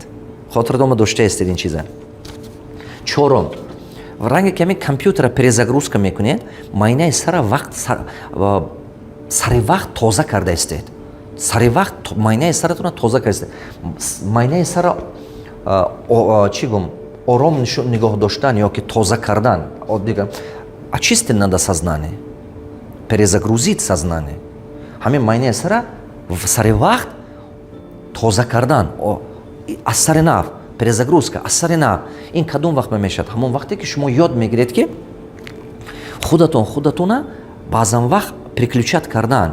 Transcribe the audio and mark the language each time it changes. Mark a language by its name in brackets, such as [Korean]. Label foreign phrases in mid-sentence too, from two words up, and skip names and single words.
[Tajik] хотиратон ба доштаестед ин чиза. чорум, ранге ки ҳамин компютера перезагрузка мекунед, майнаи сара сари вақт тоза карда истед. сари вақт майнаи саратона тоза карда истед. майнаи сара чӣ гум, ором нигоҳ доштан ё ки тоза кардан, [Russian] очистен надо сознание, перезагрузить сознание. [Tajik] ҳамин майнаи сара сари вақт тоза кардан, аз сари нав, перезагрузка аз сари нав. ин кадом вақт мешавад? ҳамон вақте ки шумо ёд мегиред ки худатона баъзан вақт приключат кардан.